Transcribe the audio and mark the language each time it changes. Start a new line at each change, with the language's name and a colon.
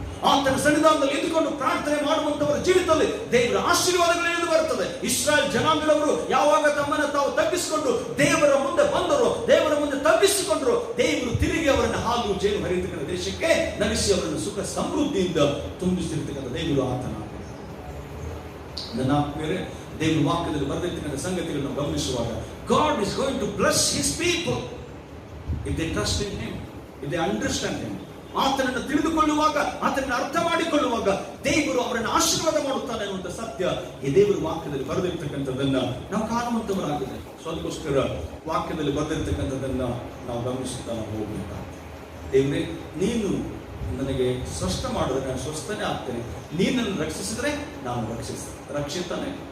Kannada: ಆತನ ಸನ್ನಿಧಾನದಲ್ಲಿ ಇದ್ದುಕೊಂಡು ಪ್ರಾರ್ಥನೆ ಮಾಡುವಂತವರ ಜೀವಿತದಲ್ಲಿ ದೇವರ ಆಶೀರ್ವಾದಗಳು ಇಳಿದು ಬರುತ್ತದೆ. ಇಸ್ರಾಯೇಲ್ ಜನಾಂಗದವರು ಯಾವಾಗ ತಮ್ಮನ್ನು ತಾವು ತಗ್ಗಿಸಿಕೊಂಡು ದೇವರ ಮುಂದೆ ಬಂದರು, ದೇವರ ಮುಂದೆ ತಗ್ಗಿಸಿಕೊಂಡರು, ದೇವರು ತಿರುಗಿ ಅವರನ್ನು ಹಾಲು ಜೇನು ಹರಿಯತಕ್ಕಂಥ ದೇಶಕ್ಕೆ ನಡೆಸಿ ಅವರನ್ನು ಸುಖ ಸಮೃದ್ಧಿಯಿಂದ ತುಂಬಿಸಿರ್ತಕ್ಕಂಥ ದೇವರು ಆತನ. ನನ್ನ ಆತ್ಮೀಯರೇ, ದೇವರ ವಾಕ್ಯದಲ್ಲಿ ಬರೆದಿರ್ತಕ್ಕಂಥ ಸಂಗತಿಗಳನ್ನು ಗಮನಿಸುವಾಗ
English: God is going to bless His people if they trust in Him, if they understand Him.
Kannada: ಆತನನ್ನು ತಿಳಿದುಕೊಳ್ಳುವಾಗ, ಆತನನ್ನು ಅರ್ಥ ಮಾಡಿಕೊಳ್ಳುವಾಗ ದೇವರು ಅವರನ್ನು ಆಶೀರ್ವಾದ ಮಾಡುತ್ತಾನೆ ಅನ್ನುವಂಥ ಸತ್ಯ ಈ ದೇವರ ವಾಕ್ಯದಲ್ಲಿ ಬರೆದಿರ್ತಕ್ಕಂಥದ್ದನ್ನ ನಾವು ಕಾಣುವಂತವರಾಗಿದೆ. ಸೊ ಅದಕ್ಕೋಸ್ಕರ ವಾಕ್ಯದಲ್ಲಿ ಬರೆದಿರ್ತಕ್ಕಂಥದ್ದನ್ನ ನಾವು ಗಮನಿಸುತ್ತಾ ಹೋಗಬೇಕಾಗ್ತದೆ. ದೇವರೇ, ನೀನು ನನಗೆ ಸ್ವಸ್ಥ ಮಾಡಿದ್ರೆ ನಾನು ಸ್ವಸ್ಥನೇ ಆಗ್ತೇನೆ, ನೀನು ನನ್ನ ರಕ್ಷಿಸಿದ್ರೆ ನಾನು ರಕ್ಷಿತಾನೆ.